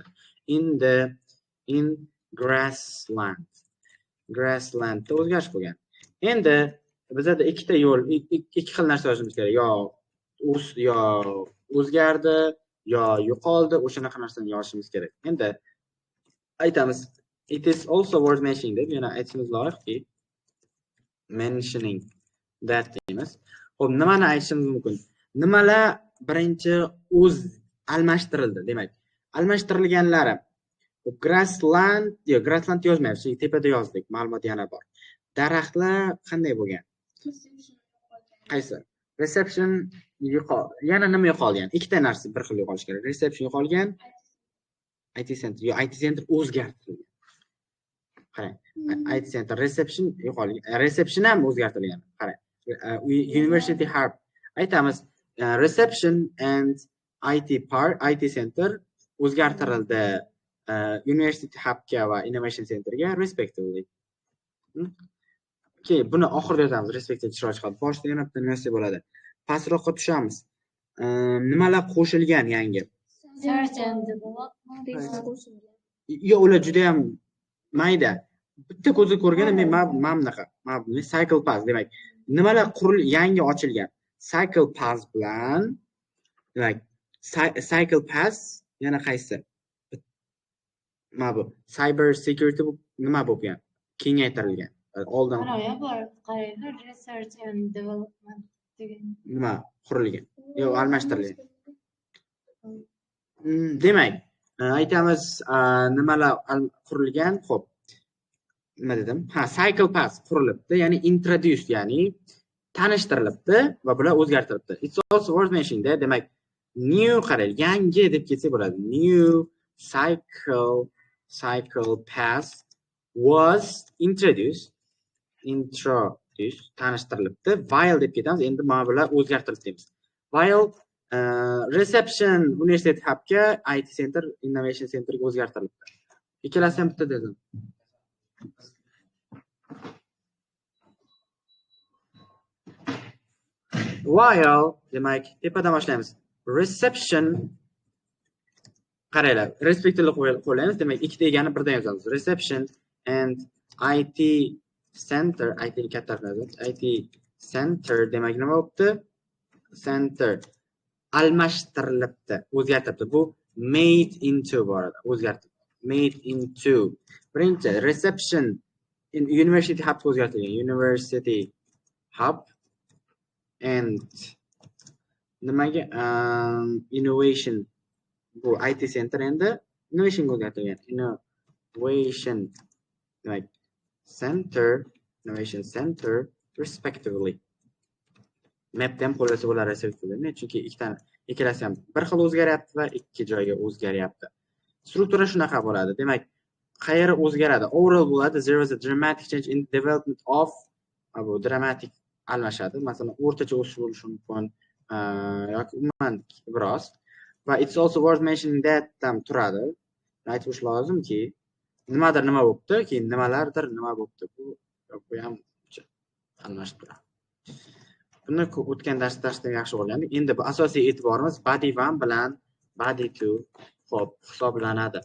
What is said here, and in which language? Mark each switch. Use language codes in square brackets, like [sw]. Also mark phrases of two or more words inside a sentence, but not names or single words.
[uz] In Grasslandda o'zgarish bo'lgan. Endi bizda ikkita yo'l, ikki xil narsa yozishimiz kerak. Yo o'zgardi, yo yo'qoldi, o'shanaqa narsani yozishimiz kerak. Endi aytamiz, [en] it is also worth mentioning [uz] deb, yana aytishimiz loyiqki, [en] mentioning that deymiz. [uz] Xo'p, nimani aytishimiz mumkin? Nimalar birinchi almashtirildi, demak. Almashtirilganlari Grassland yozmaymiz, tepada yozdik, ma'lumot yana bor. Daraxtlar qanday bo'lgan? Qaysi? Reception yana nima yo'qolgan? Ikkita narsa bir xil yo'qolishi kerak. Reception yo'qolgan, IT center o'zgartirilgan. Qarang, IT center reception yo'qolgan. Reception ham o'zgartirilgan. Qarang, University Hub. [en] Aytamiz, reception and IT center o'zgartirildi. [uz] University Hubga va Innovation Centerga respectively. Okay, buni oxirida yozamiz, respectively chiroy chiqadi. Boshida yana bitta narsa bo'ladi. Pastroqqa tushamiz. Nimalar qo'shilgan yangi? [en] Search and development qo'shilgan. [uz] Yo'q, ular juda ham mayda. Bitta ko'zga ko'rganda men mana bunaqa, cycle pass demak, nimalar yangi ochilgan? Cycle pass bilan demak, cycle pass yana qaysi? Mana bu cyber security nima bo'lgan? Kengaytirilgan. Oldin [en] research and development degan [uz] nima qurilgan? Yo'q, almashtirilgan. Demak, aytamiz, nimalar qurilgan? Xo'p. Nima dedim? Cycle pass qurilibdi, ya'ni introduced, ya'ni tanishtirilibdi va bular o'zgartirilibdi. [en] It's also worth mentioning that, [uz] demak, new qarang, yangi deb ketsa bo'ladi. [en] New cycle pass was introduced, tanishtirilibdi. [uz] While deb ketamiz, endi mana bular o'zgartirildi deymiz. While reception University Hubga IT Center, Innovation Centerga o'zgartirilibdi. Ikkalasi ham bitta dedim. While demak tepadan boshlaymiz. Reception qaranglar, respectively qo'yamiz. Demak, ikkita egani birdan yozamiz. [en] Reception and IT center, IT [uz] katta harflar, [en] IT center [uz] demak nima bo'libdi? Center almashtirilibdi, o'zgartirilibdi. Bu [en] made into [uz] boradi, o'zgartirilibdi. [en] Made into. [uz] Birinchi [en] reception in university hub [uz] o'zgartirilgan. [en] University hub and [uz] nimaga innovation bu IT center endi innovation o'zgartirilgan. [en] Innovation demak innovation center respectively. [uz] Mapda ham qo'llasa bo'ladi respectively, chunki ikkalasi ham bir xil o'zgaryapti va ikki joyga o'zgaryapti. Struktura shunaqa bo'ladi. Demak, qayeri o'zgaradi? Overall bo'ladi. [en] There was a dramatic change in the development of [uz] bu dramatic almashadi. Masalan, o'rtacha o'sish bo'lishi mumkin yoki umuman biroz. [en] Va it's also worth mentioning that [uz] tam turadi. Aytish lozimki, nimadir nima bo'libdi, keyin nimalardir nima bo'libdi. Bu ham almashib turadi. Buni o'tgan darsda yaxshi o'rgandik. Endi bu asosiy e'tiborimiz body 1 bilan body 2 xo'p hisoblanadi.